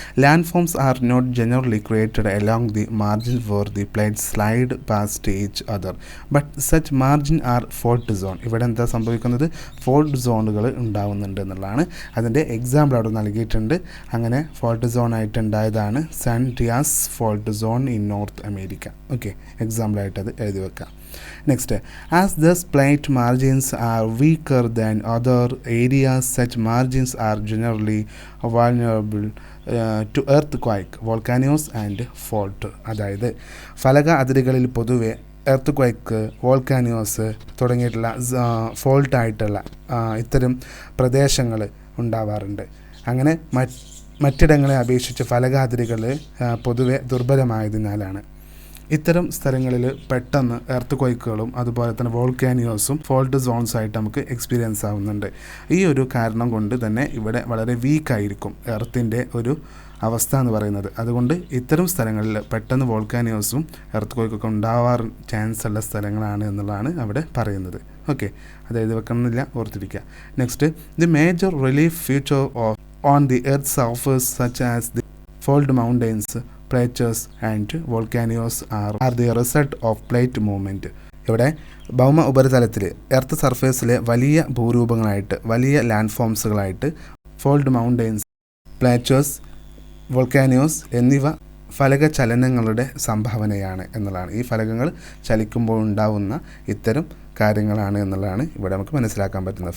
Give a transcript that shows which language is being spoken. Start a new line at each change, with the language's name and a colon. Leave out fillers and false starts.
English: Land forms are not generally created along the margin for the plate slide past each other, but such margin are fault zone.
Malayalam: ഇവിടെ എന്താ സംഭവിക്കുന്നത്? Fault സോണുകൾ ഉണ്ടാവുന്നുണ്ട് എന്നുള്ളതാണ്. അതിൻ്റെ example അവിടെ നൽകിയിട്ടുണ്ട്. അങ്ങനെ ഫോൾട്ട് സോൺ ആയിട്ട് ഉണ്ടായതാണ് San Andreas fault zone in north America. Okay, എക്സാമ്പിളായിട്ട് അത് എഴുതി വെക്കാം.
English: Next, as these plate margins are weaker than other areas, such margins are generally vulnerable to earthquake, volcanoes and fault.
Malayalam: അതായത് ഫലക അതിരുകളിൽ പൊതുവെ എർത്ത് വോൾക്കാനോസ് തുടങ്ങിയിട്ടുള്ള ഫോൾട്ടായിട്ടുള്ള ഇത്തരം പ്രദേശങ്ങൾ ഉണ്ടാവാറുണ്ട്. അങ്ങനെ മറ്റിടങ്ങളെ അപേക്ഷിച്ച് ഫലകാതിരികൾ പൊതുവെ ദുർബലമായതിനാലാണ് ഇത്തരം സ്ഥലങ്ങളിൽ പെട്ടെന്ന് എർത്ത് ക്വൈക്കുകളും അതുപോലെ തന്നെ വോൾക്കാനിയോസും ഫോൾട്ട് സോൺസ് ആയിട്ട് നമുക്ക് എക്സ്പീരിയൻസ് ആവുന്നുണ്ട്. ഈ ഒരു കാരണം കൊണ്ട് തന്നെ ഇവിടെ വളരെ വീക്കായിരിക്കും എർത്തിൻ്റെ ഒരു അവസ്ഥ എന്ന് പറയുന്നത്. അതുകൊണ്ട് ഇത്തരം സ്ഥലങ്ങളിൽ പെട്ടെന്ന് വോൾക്കാനിയോസും എർത്ത് ക്വൈക്കൊക്കെ ഉണ്ടാവാൻ ചാൻസ് ഉള്ള സ്ഥലങ്ങളാണ് എന്നുള്ളതാണ് അവിടെ പറയുന്നത്. ഓക്കെ, അതായത് വെക്കണമെന്നില്ല, ഓർത്തിരിക്കുക.
English: Next, the major relief feature of on the Earth's surface, such as the fold mountains, plateaus, and volcanoes, are the result of plate movement.
Malayalam: ഇവിടെ ഭൗമ ഉപരിതലത്തിൽ എർത്ത് സർഫേസിലെ വലിയ ഭൂരൂപങ്ങളായിട്ട് വലിയ land ഫോംസുകളായിട്ട് fold mountains, Plato's, volcanoes എന്നിവ ഫലക ചലനങ്ങളുടെ സംഭാവനയാണ് എന്നുള്ളതാണ്. ഈ ഫലകങ്ങൾ ചലിക്കുമ്പോൾ ഉണ്ടാവുന്ന ഇത്തരം കാര്യങ്ങളാണ് എന്നുള്ളതാണ് ഇവിടെ നമുക്ക് മനസ്സിലാക്കാൻ പറ്റുന്നത്.